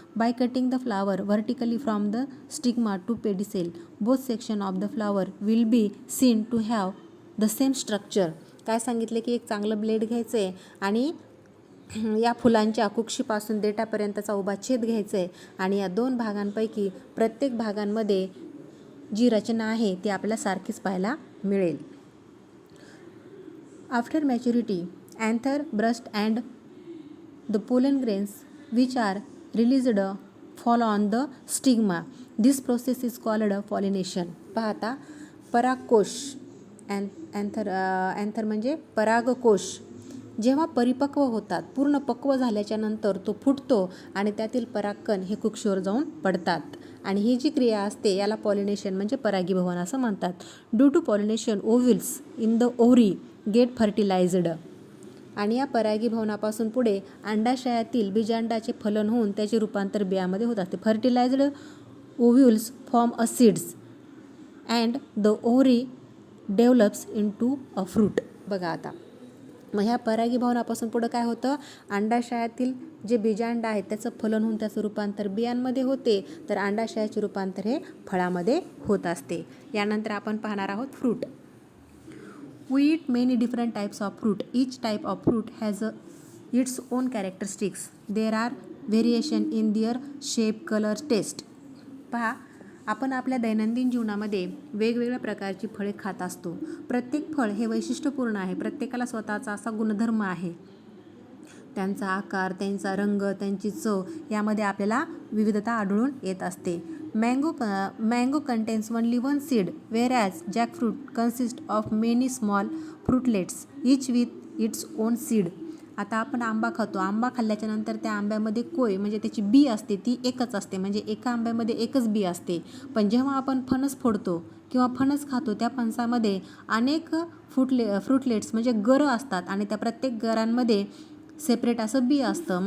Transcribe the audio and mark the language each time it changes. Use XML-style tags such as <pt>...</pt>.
<en>By cutting the flower vertically from the stigma to pedicel both section of the flower will be seen to have the same structure.</en> <mr>काय सांगितले की एक चांगलं blade घ्यायचं आहे आणि या फुलांच्या कुक्षीपासून देठापर्यंतचा उभा छेद घ्यायचा आहे आणि या 2 भागांपैकी प्रत्येक भागांमध्ये जी रचना आहे ती आपल्याला सारखीच पाहायला मिळेल.</mr> <en>After maturity anther, brust and the pollen grains which are released fall on the stigma. This process is called pollination.</en> <mr>पाहता परागकोश. अँथर म्हणजे परागकोश जेव्हा परिपक्व होतात, पूर्ण पक्व झाल्याच्या नंतर तो फुटतो आणि त्यातील परागकण हे कुक्षीवर जाऊन पडतात आणि ही जी क्रिया असते याला पॉलिनेशन म्हणजे परागीभवन असं म्हणतात.</mr> <en>Due to pollination ovules in the ovary get fertilised.</en> <mr>आणि या परागीभवनापासून पुढे अंडाशयातील बीजांडाचे फलन होऊन त्याचे रूपांतर बियामध्ये होत असते.</mr> <en>Fertilised ovules form a seeds and the ovary develops into a fruit.</en> <mr>बघा आता मग ह्या परागीभवनापासून पुढं काय होतं, अंडाशयातील जे बीजांड आहेत त्याचं फलन होऊन त्याचं रूपांतर बियांमध्ये होते तर अंडाशयाचे रूपांतर हे फळामध्ये होत असते. यानंतर आपण पाहणार आहोत fruit.</mr> <en>We eat many different types of fruit. Each type of fruit has its own characteristics. There are variation in their shape, color, taste.</en> <mr>पहा आपण आपल्या दैनंदिन जीवनामध्ये वेगवेगळ्या प्रकारची फळे खात असतो. प्रत्येक फळ हे वैशिष्ट्यपूर्ण आहे. प्रत्येकाला स्वतःचा असा गुणधर्म आहे. त्यांचा आकार, त्यांचा रंग, त्यांची चव यामध्ये आपल्याला विविधता आढळून येत असते.</mr> <en>Mango contains only one seed, whereas jackfruit consists of many small fruitlets, each with its own seed.</en> <mr>आता आपण आंबा खातो. आंबा खाल्ल्याच्या नंतर त्या आंब्यामध्ये कोय म्हणजे त्याची बी असते ती एकच असते, म्हणजे एका आंब्यामध्ये एकच बी असते. पण जेव्हा आपण फणस फोडतो किंवा फणस खातो त्या फणसामध्ये अनेक फ्रुटलेट्स म्हणजे गरं असतात आणि त्या प्रत्येक गरांमध्ये सेपरेट असं बी असतं.</mr>